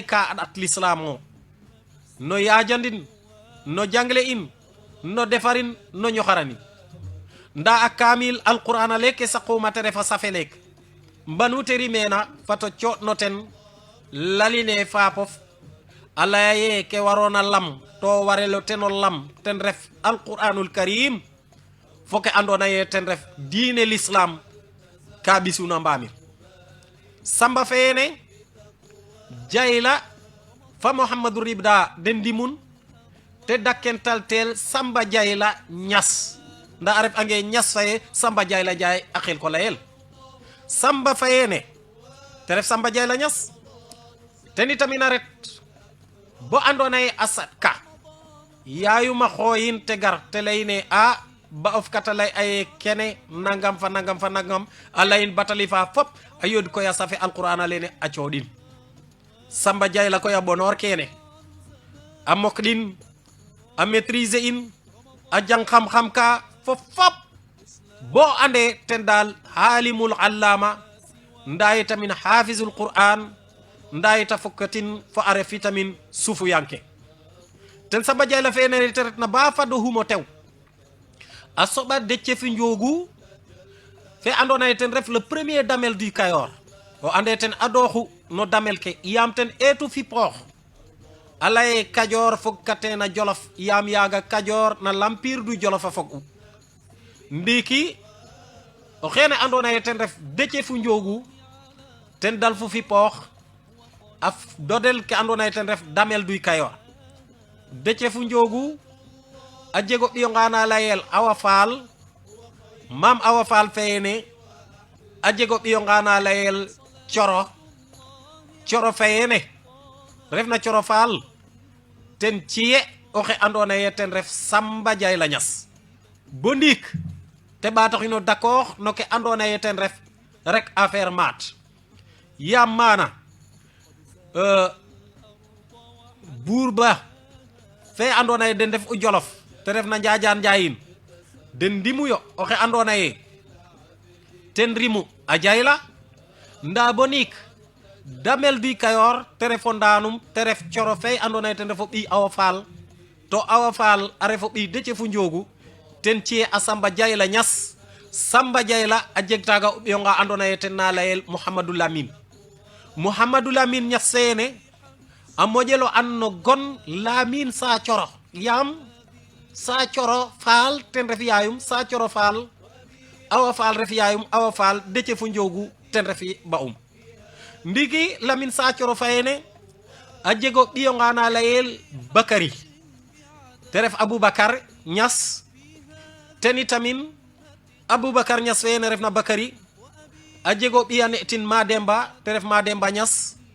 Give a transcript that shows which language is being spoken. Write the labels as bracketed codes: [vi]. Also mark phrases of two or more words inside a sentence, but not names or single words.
[srr] ka a ɗat l'islam o no yajandin no jangle in no defarin no ñoxarani nda a kamil alquran a leke saquma te refa safe lek mbanu teri mena fato coɗno ten laline fapof a laya ye ke warona lam to warelo teno lam ten ref [ar] القرآن الكريم [srr] fo ke andona ye ten ref diine l'islam ka ɓisuna mbamir samba feyene jayla fa Muhammadul Rida den dimun te dakkental tel samba jayla ñas nda a ref ange ñas faye samba jayla jaay a xel ko layel samba fayene te ref samba jayla ñas teni tamin a ret bo andona ye a sat ka yayuma xooyin te gar te leyne ba of kata lay aye kene nangam fa nangam a layin batali fa fop a yod koy a safe alquran a lene a coɗin samba jayla koy a bonor kene a mokɗin a maîtriser in a jang xam-xam ka fo fop bo ande ten dal halimul allama ndayi tamin [ar] حافظ القرآن [srr] ndayi ta fokkatin fo are vitamin sufu yanke ten samba jayla fene te retna ba fado humo tew a soɓa Déthié Fi Ndiogou fe andona ye ten ref [fr] le premier damel du Kayor [srr] o ande ten adoxu no damel ke yam ten etu fi poox a laye Kajoor fog kate na Jolof yam yaga Kajoor na [fr] l'empire du Jolof [srr] a fog u ndiki o xene andona ye ten ref Déthié Fi Ndiogou ten dal fu fi poox a dodel ke andona ye ten ref damel du Kayor Déthié Fi Ndiogou a jego ɓiyo ngana layel Awa Fall mam Awa Fall feyene a jego ɓiyo ngana layel coro feyene refna Coro Fall ten ciye oxe andona ye ten ref Samba Jayla Ñas bo ndiik te ɓatoxino d'accord no ke andona ye ten ref rek affaire maat yam mana buur ba fe andona ye den def u Jolof te ref na Njaajaan Njaayin den ndimu yo oxe andona ye ten rimu a jayla nda bo ndiik damel du Kayor te refo ndanum te ref Coro fe andona ye ten refo ɓi Awa Fall to Awa Fall a refo ɓi Déthié Fou Ndiogou ten ci'e a Samba Diayla Niass. Samba Diayla a jeg taaga o ɓiyonga andoona yee ten na layel Mouhamadou Lamine Niass seene a moƴelo an no gon Lamine Sa Thioro yaam Sa Thioro Fall ten ref yaayum Sa Thioro Fall Awa Fall ref yaayum Awa Fall Déthié Fou Ndiogou ten ref ba'um ndiki Lamine Sa Thioro fayene a jego ɓiyonga na layel Bakary te ref Aboubacar Niass teni tamin Aboubacar Niass fene refna Bakary a jego ɓiyane tin Mademba te ref Mademba Niass